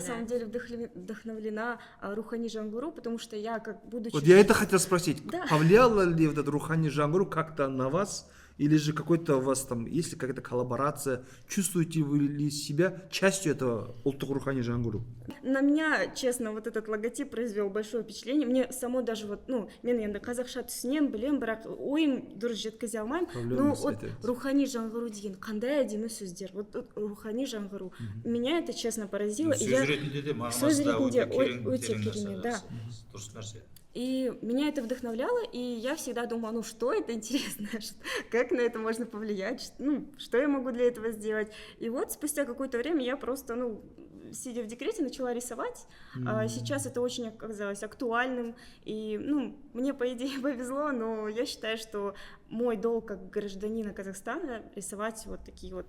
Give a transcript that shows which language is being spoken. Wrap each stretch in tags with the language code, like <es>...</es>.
<ru>самом деле, вдохновлена Рухани жаңғыру, потому что я, как будучи... Вот я это хотел спросить. Да. Повлияло ли вот этот Рухани жаңғыру как-то на вас? Или же какой-то у вас там, есть ли какая-то коллаборация? Чувствуете вы ли себя частью этого ұлттық Рухани жаңғыру? На меня, честно, вот этот логотип произвел большое впечатление. Мне само даже вот,</ru> <kk>мен енді қазақша түсінемін, білемін, бірақ ойым дұрыс жеткізе алмаймын.</kk> <ru>Но вот</ru> <kk>Рухани жаңғыру деген қандай әдемі сөздер.</kk> <ru>Вот Рухани жаңғыру. Меня это, честно, поразило.</ru> <kk>Сөз ретінде де мағынасы да өте керемет, да. Дұрыс нәрсе.</kk> <ru>И меня это вдохновляло, и я всегда думала, что это интересно, как на это можно повлиять, что я могу для этого сделать. И вот спустя какое-то время я просто, сидя в декрете, начала рисовать. Сейчас это очень оказалось актуальным, и, мне, по идее, повезло, но я считаю, что мой долг как гражданина Казахстана рисовать вот такие вот...</ru>